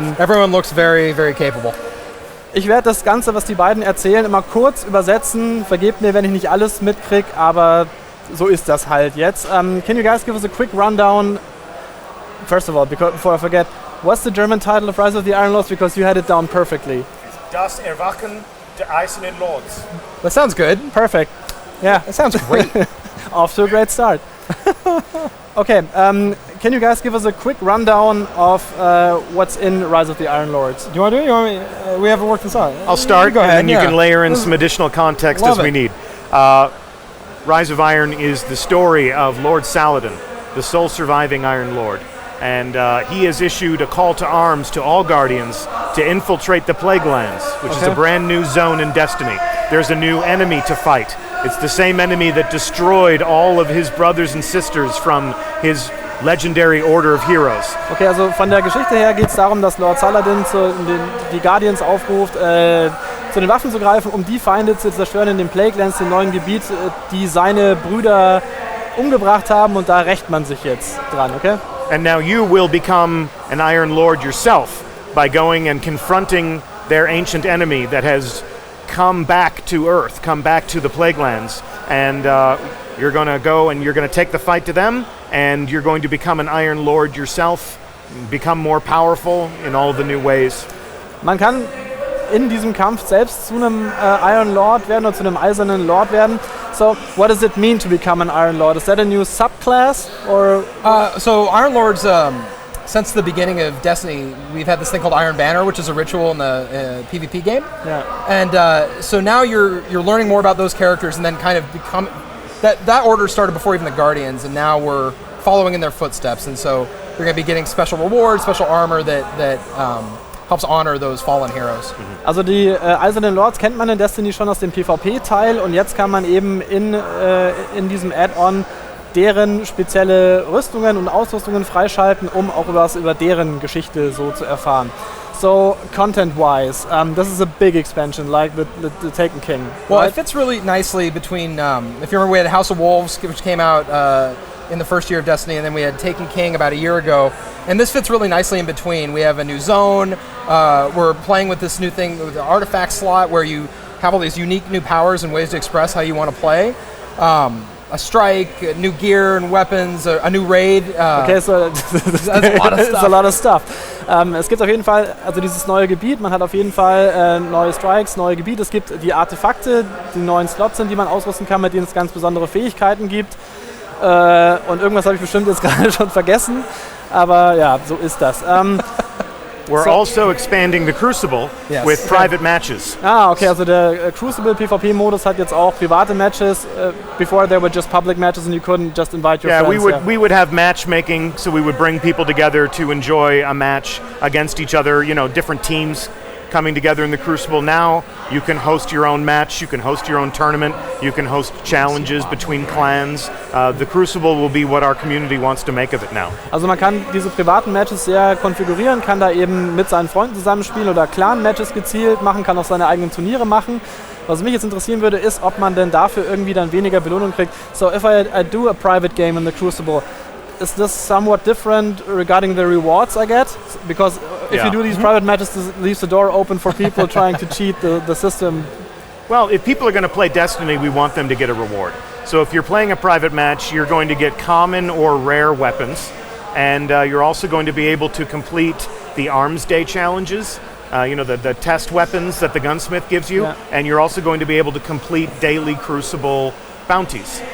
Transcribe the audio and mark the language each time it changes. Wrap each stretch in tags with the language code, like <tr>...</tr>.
<en>Everyone looks very, very capable.</en> <de>Ich werde das Ganze, was die beiden erzählen, immer kurz übersetzen. Vergebt mir, wenn ich nicht alles mitkriege, aber so ist das halt jetzt.</de> <en>Can you guys give us a quick rundown? First of all, before I forget, what's the German title of Rise of the Iron Lords? Because you had it down perfectly.</en> <de>Das Erwachen der Eisernen Lords.</de> <en>That sounds good. Perfect. Yeah. That sounds great. Off to a great start. Okay, can you guys give us a quick rundown of what's in Rise of the Iron Lords? Do you want to do it? You want me? We haven't worked this out. I'll start, Go ahead, and then you can layer in some additional context Love as we it. need. Rise of Iron is the story of Lord Saladin, the sole surviving Iron Lord. And he has issued a call to arms to all Guardians to infiltrate the Plague Lands, which is a brand new zone in Destiny. There's a new enemy to fight. It's the same enemy that destroyed all of his brothers and sisters from his legendary Order of Heroes.</en> <de>Okay, also von der Geschichte her geht es darum, dass Lord Saladin die Guardians aufruft, zu den Waffen zu greifen, um die Feinde zu zerstören in den Plague Lands, dem neuen Gebiet, die seine Brüder umgebracht haben, und da rächt man sich jetzt dran, okay?</de> <en>And now you will become an Iron Lord yourself by going and confronting their ancient enemy that has come back to Earth, come back to the Plague Lands, and you're going to go and you're going to take the fight to them, and you're going to become an Iron Lord yourself, become more powerful in all the new ways.</en> <de>Man kann in diesem Kampf selbst zu einem Iron Lord werden oder zu einem Eisernen Lord werden.</de> <en>So, what does it mean to become an Iron Lord? Is that a new subclass, or? So Iron Lords, since the beginning of Destiny, we've had this thing called Iron Banner, which is a ritual in the PvP game. Yeah. And so now you're learning more about those characters, and then kind of become that order started before even the Guardians, and now we're following in their footsteps. And so you're going to be getting special rewards, special armor that helps honor those fallen heroes.</en> <de>Also die Eisernen Lords kennt man in Destiny schon aus dem PvP-Teil, und jetzt kann man eben in diesem Add-on deren spezielle Rüstungen und Ausrüstungen freischalten, um auch über deren Geschichte so zu erfahren.</de> <en>So, content-wise, this is a big expansion, like the Taken King. Well, right? it fits really nicely between, if you remember, we had House of Wolves, which came out in the first year of Destiny, and then we had Taken King about a year ago. And this fits really nicely in between. We have a new zone. We're playing with this new thing with the artifact slot, where you have all these unique new powers and ways to express how you want to play. A strike, new gear and weapons, a new raid. Okay, so that's a lot of stuff.</en> <de>Es gibt auf jeden Fall also dieses neue Gebiet, man hat auf jeden Fall neue Strikes, neue Gebiete. Es gibt die Artefakte, die neuen Slots sind, die man ausrüsten kann, mit denen es ganz besondere Fähigkeiten gibt. Und irgendwas habe ich bestimmt jetzt gerade schon vergessen, aber ja, so ist das.</de> <en>We're also expanding the Crucible with private matches.</en> <de>Okay, also der Crucible PvP-Modus hat jetzt auch private Matches.</de> <en>Before there were just public matches and you couldn't just invite your friends. We would have matchmaking, so we would bring people together to enjoy a match against each other, you know, different teams coming together in the Crucible. Now you can host your own match, you can host your own tournament, you can host challenges between clans. The Crucible will be what our community wants to make of it now.</en> <de>Also man kann diese privaten Matches sehr konfigurieren, kann da eben mit seinen Freunden zusammenspielen oder Clan-Matches gezielt machen, kann auch seine eigenen Turniere machen. Was mich jetzt interessieren würde, ist, ob man denn dafür irgendwie dann weniger Belohnung kriegt.</de> <en>So if I do a private game in the Crucible, is this somewhat different regarding the rewards I get? Because if you do these private matches, this leaves the door open for people trying to cheat the system. Well, if people are going to play Destiny, we want them to get a reward. So if you're playing a private match, you're going to get common or rare weapons, and you're also going to be able to complete the Arms Day challenges, you know, the test weapons that the gunsmith gives you, and you're also going to be able to complete daily Crucible bounties.</en>